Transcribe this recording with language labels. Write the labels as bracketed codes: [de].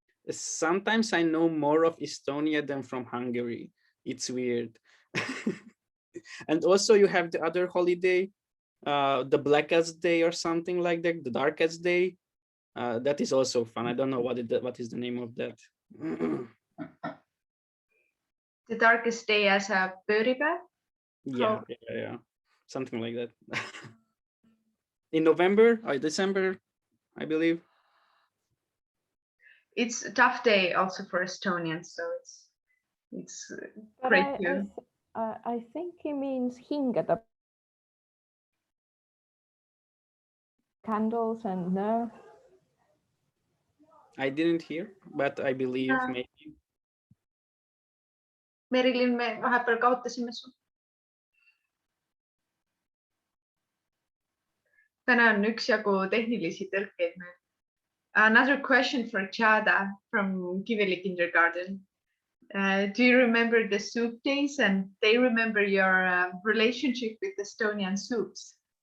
[en] Sometimes I know more of Estonia than from Hungary. It's weird. And also you have the other holiday, the Blackest Day or something like that, the Darkest Day. That is also fun. I don't know what is the name of that. The Darkest Day as a pööripäev? Yeah, something like that. In November or December, I believe. It's a tough day also for Estonians, so it's great too. I think he means hingeda. Candles and no. I didn't hear, but I believe maybe. [et] Merilin, me vahepeal kaotasime su. Täna on üksjagu tehnilisi tõrkeid meil. [en] Another question for Giada from Kivili Kindergarten. Do you remember the soup days and they remember your relationship with Estonian soups?